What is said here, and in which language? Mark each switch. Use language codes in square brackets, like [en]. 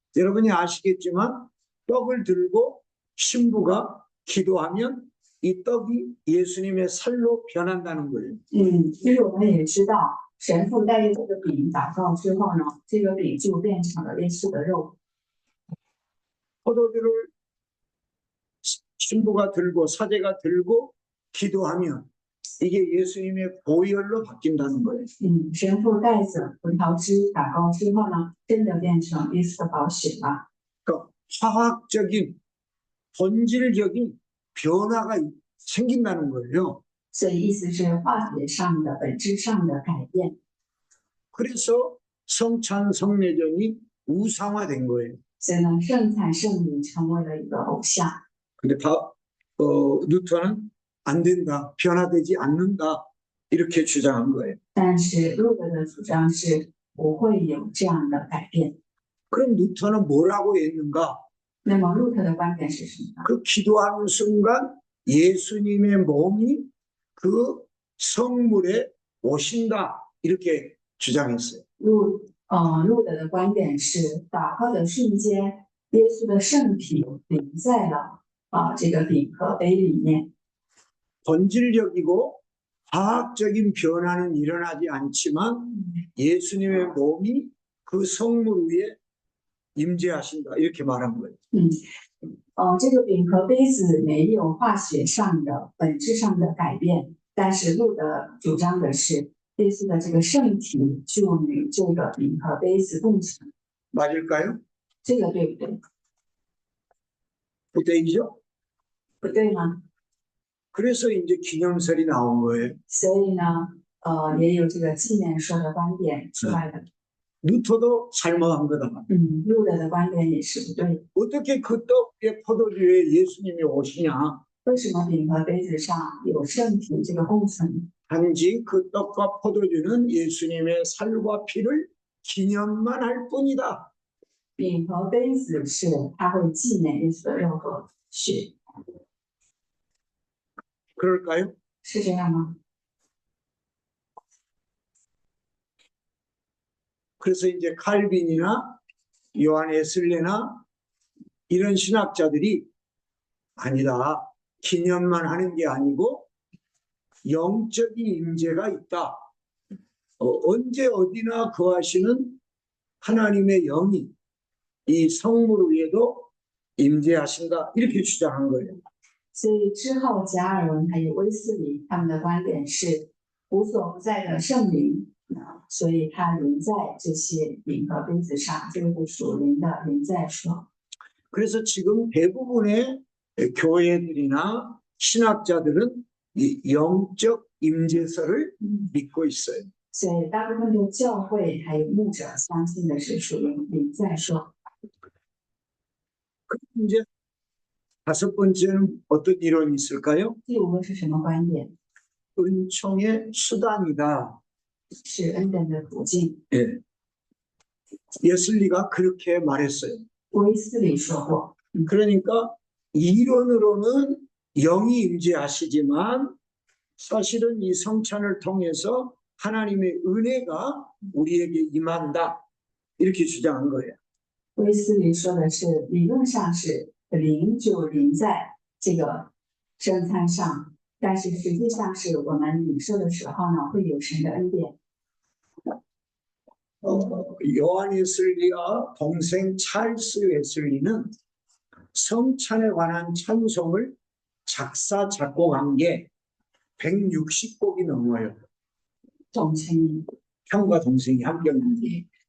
[ko] 여러분이 아시겠지만 떡을 들고 신부가 기도하면 이 떡이 예수님의 살로 변한다는 거예요. [zh] 因为我们也知道，神父带着这个饼祷告之后呢，这个饼就变成了耶稣的肉。 [ko] 포도주를 신부가 들고 사제가 들고 기도하면 이게 예수님의 보혈로 바뀐다는 거예요. [zh] 神父带着葡萄汁祷告之后呢，真的变成耶稣的宝血了。 [ko] 그러니까 화학적인 본질적인 변화가 생긴다는 거예요. [zh] 所以意思是化学上的、本质上的改变。 [ko] 그래서 성찬 성례전이 우상화된 거예요. [zh] 所以呢，圣餐圣礼成为了一个偶像。 [ko] 근데 루터는 안 된다, 변화되지 않는다 이렇게 주장한 거예요. [zh] 但是路德的主张是不会有这样的改变。 [ko] 그럼 루터는 뭐라고 했는가? [zh] 那么路特的观点是什么呢？ [ko] 그 기도하는 순간 예수님의 몸이 그 성물에 오신다 이렇게 주장했어요. [zh] 路德的观点是，祷告的瞬间，耶稣的圣体临在了这个饼和杯里面。 [ko] 본질적이고 과학적인 변화는 일어나지 않지만 예수님의 몸이 그 성물 위에 임재하신다 이렇게 말한 거예요. [zh] 这个饼和杯子没有化学上的本质上的改变，但是路德主张的是耶稣的这个圣体就与这个饼和杯子共存， [ko] 맞을까요? [zh] 这个对不对？ [ko] 부대이죠. [zh] 不对吗？ [ko] 그래서 이제 기념설이 나온 거예요. [zh] 所以呢，也有这个纪念说的观点出来了。 [ko] 루터도 잘못한 거다. [zh] 路德的观点也是不对。 [ko] 어떻게 그 떡에 포도주에 예수님이 오시냐? [zh] 为什么饼和杯子上有圣体这个共存？ [ko] 단지 그 떡과 포도주는 예수님의 살과 피를 기념만 할 뿐이다. [zh] 饼和杯子是它会纪念耶稣的肉和血， [ko] 그럴까요? [zh] 是这样吗？ [ko] 그래서 이제 칼빈이나 요한 웨슬레나 이런 신학자들이 아니다. 기념만 하는 게 아니고 영적인 임재가 있다. 언제 어디나 거하시는 하나님의 영이 이 성물 위에도 임재하신다. 이렇게 주장한 거예요. [zh] 所以之后加尔文还有威斯理他们的观点是无所不在的圣灵，所以它临在这些饼和杯子上，这个是属灵的临在说。 [ko] 그래서 지금 대부분의 교회들이나 신학자들은 이 영적 임재설을 믿고 있어요. [zh] 所以大部分的教会还有牧者相信的是属灵临在说。 [ko] 이제 다섯 번째는 어떤 이론이 있을까요? [zh] 第五个是什么观点？ [ko] 은총의 수단이다. [zh] 是恩典的途径。 [ko] 예. 예슬리가 그렇게 말했어요. [zh] 威斯理说过， [ko] 그러니까 이론으로는 영이 임재하시지만 사실은 이 성찬을 통해서 하나님의 은혜가 우리에게 임한다. 이렇게 주장한 거예요. [zh] 威斯理说的是理论上是灵就临在这个圣餐上，但是实际上是我们领受的时候呢，会有神的恩典。 [ko] 요한 웨슬리와 동생 찰스 웨슬리는 성찬에 관한 찬송을 작사 작곡한 게 160곡이 넘어요. [zh] 总称 [ko] 형과 동생이 함께 했는데